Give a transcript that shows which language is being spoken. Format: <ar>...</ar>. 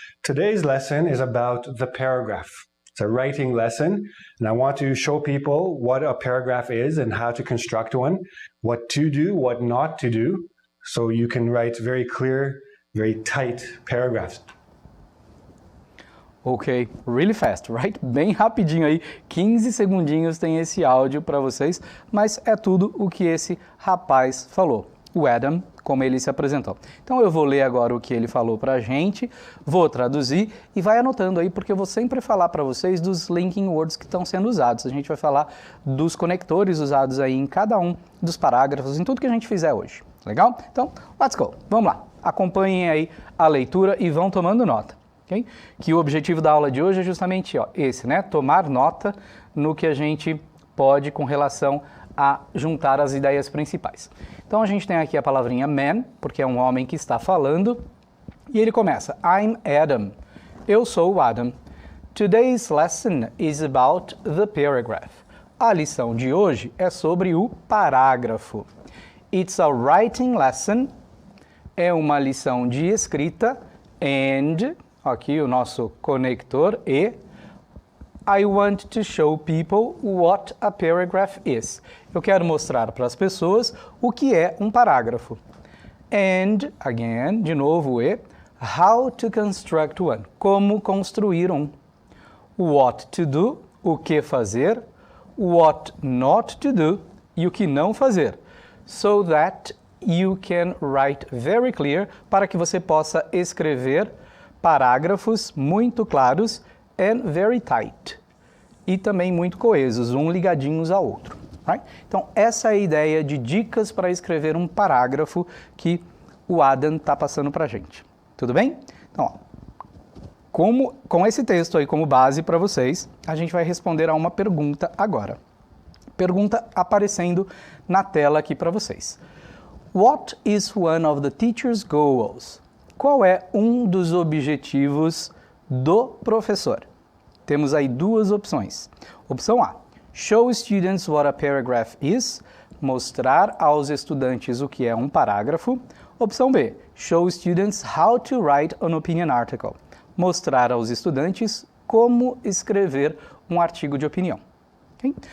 <en>Today's lesson is about the paragraph. It's a writing lesson, and I want to show people what a paragraph is and how to construct one, what to do, what not to do, so you can write very clear, very tight paragraphs. Ok, really fast, right?</en> <pt>Bem rapidinho aí, 15 segundinhos tem esse áudio para vocês, mas é tudo o que esse rapaz falou. O Adam, como ele se apresentou. Então eu vou ler agora o que ele falou para a gente, vou traduzir e vai anotando aí, porque eu vou sempre falar para vocês dos linking words que estão sendo usados. A gente vai falar dos conectores usados aí em cada um dos parágrafos, em tudo que a gente fizer hoje. Legal? Então,</pt> <en>let's go.</en> <pt>Vamos lá. Acompanhem aí a leitura e vão tomando nota. Okay? Que o objetivo da aula de hoje é justamente esse, né? Tomar nota no que a gente pode com relação a juntar as ideias principais. Então a gente tem aqui a palavrinha man, porque é um homem que está falando, e ele começa,</pt> <en>I'm Adam.</en> <pt>Eu sou o Adam.</pt> <en>Today's lesson is about the paragraph.</en> <pt>A lição de hoje é sobre o parágrafo.</pt> <en>It's a writing lesson.</en> <pt>É uma lição de escrita.</pt> <en>And,</en> <pt>aqui o nosso conector, e</pt> <en>I want to show people what a paragraph is.</en> <pt>Eu quero mostrar para as pessoas o que é um parágrafo.</pt> <en>And, again,</en> <pt>de novo, e</pt> <en>how to construct one.</en> <pt>Como construir um.</pt> <en>What to do,</en> <pt>o que fazer.</pt> <en>What not to do,</en> <pt>e o que não fazer.</pt> <en>So that you can write very clear,</en> <pt>para que você possa escrever parágrafos muito claros</pt> <en>and very tight.</en> <pt>E também muito coesos, ligadinhos ao outro. Right? Então, essa é a ideia de dicas para escrever um parágrafo que o Adam está passando para a gente. Tudo bem? Então, com esse texto aí como base para vocês, a gente vai responder a uma pergunta agora. Pergunta aparecendo na tela aqui para vocês.</pt> <en>What is one of the teacher's goals?</en> <pt>Qual é um dos objetivos do professor? Temos aí duas opções. Opção A,</pt> <en>show students what a paragraph is,</en> <pt>mostrar aos estudantes o que é um parágrafo. Opção B,</pt> <en>show students how to write an opinion article,</en> <pt>mostrar aos estudantes como escrever um artigo de opinião. Okay?</pt>